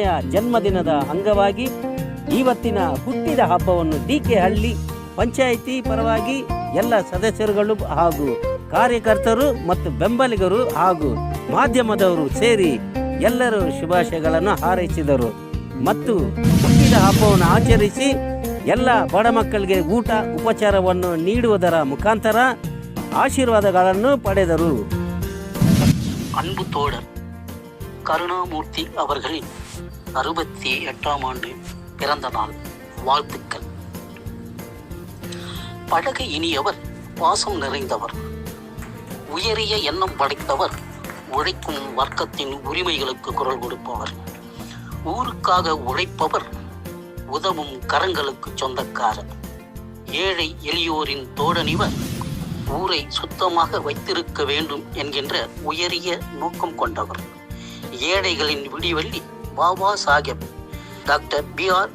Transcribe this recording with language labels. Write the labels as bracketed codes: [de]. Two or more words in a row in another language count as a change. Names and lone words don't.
[kn] ಜನ್ಮದಿನದ ಅಂಗವಾಗಿ ಇವತ್ತಿನ ಹುಟ್ಟಿದ ಹಬ್ಬವನ್ನು ಡಿಕೆ ಹಳ್ಳಿ ಪಂಚಾಯಿತಿ ಪರವಾಗಿ ಎಲ್ಲ ಸದಸ್ಯರುಗಳು ಹಾಗೂ ಕಾರ್ಯಕರ್ತರು ಮತ್ತು ಬೆಂಬಲಿಗರು ಹಾಗೂ ಮಾಧ್ಯಮದವರು ಸೇರಿ ಎಲ್ಲರೂ ಶುಭಾಶಯಗಳನ್ನು ಹಾರೈಸಿದರು ಮತ್ತು ಹುಟ್ಟಿದ ಹಬ್ಬವನ್ನು ಆಚರಿಸಿ ಎಲ್ಲ ಬಡ ಮಕ್ಕಳಿಗೆ ಊಟ ಉಪಚಾರವನ್ನು ನೀಡುವುದರ ಮುಖಾಂತರ ಆಶೀರ್ವಾದಗಳನ್ನು ಪಡೆದರು. [ta] அன்பு தோழர் கருணாமூர்த்தி அவர்களின் 68ஆம் ஆண்டு பிறந்த நாள் வாழ்த்துக்கள். பழக இனியவர், பாசம் நிறைந்தவர், உயரிய எண்ணம் படைத்தவர், உழைக்கும் வர்க்கத்தின் உரிமைகளுக்கு குரல் கொடுப்பவர், ஊருக்காக உழைப்பவர், உதவும் கரங்களுக்கு சொந்தக்காரர், ஏழை எளியோரின் தோழனிவர், ஊரை சுத்தமாக வைத்திருக்க வேண்டும் என்கின்ற உயரிய நோக்கம் கொண்டவர், ஏழைகளின் விடிவெள்ளி பாபா சாஹேப் டாக்டர் B.R.